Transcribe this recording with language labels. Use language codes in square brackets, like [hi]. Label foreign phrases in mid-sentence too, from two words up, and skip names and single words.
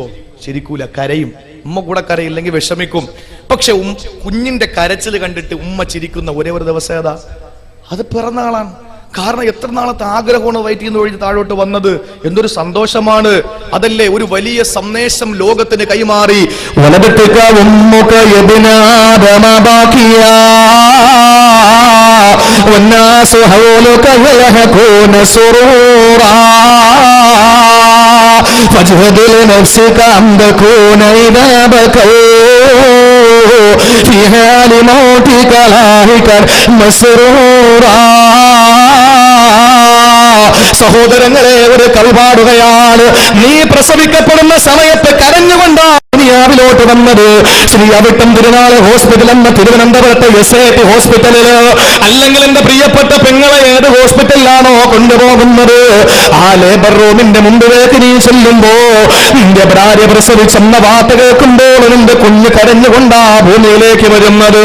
[ml] ചിരിക്കൂല, കരയും. ഉമ്മ കൂടെ കരയില്ലെങ്കിൽ വിഷമിക്കും. പക്ഷെ കുഞ്ഞിന്റെ കരച്ചിൽ കണ്ടിട്ട് ഉമ്മ ചിരിക്കുന്ന ഒരേ ഒരു ദിവസം ഏതാ? അത് പിറന്നാളാണ്. കാരണം എത്ര നാളത്തെ ആഗ്രഹമാണ് വയറ്റിൽ നിന്ന് ഒഴിഞ്ഞ് താഴോട്ട് വന്നത്. എന്തൊരു സന്തോഷമാണ്. അതല്ലേ ഒരു വലിയ സന്ദേശം ലോകത്തിന് കൈമാറി. [ar] فاجهد لنفسك أن تكون إذا بكوا في حال موتك لاهقا مسرورا. [ml] സഹോദരങ്ങളെ, ഒരു കളിപാടുകയാണ്. നീ പ്രസവിക്കപ്പെടുന്ന സമയത്ത് കരഞ്ഞുകൊണ്ടാണ് ദുനിയാവിലോട്ട് വന്നത്. ശ്രീ അവിട്ടം തിരുനാൾ ഹോസ്പിറ്റൽ എന്ന തിരുവനന്തപുരത്തെ SAT ഹോസ്പിറ്റലില്, അല്ലെങ്കിൽ എന്റെ പ്രിയപ്പെട്ട പെങ്ങളെ ഏത് ഹോസ്പിറ്റലിലാണോ കൊണ്ടുപോകുന്നത്, ആ [en] labour room [ml] മുമ്പിലേക്ക് നീ ചെല്ലുമ്പോ നിന്റെ ഭാര്യ പ്രസവിച്ചെന്ന വാർത്ത കേൾക്കുമ്പോൾ നിന്റെ കുഞ്ഞ് കരഞ്ഞുകൊണ്ടാ ഭൂമിയിലേക്ക് വരുന്നത്.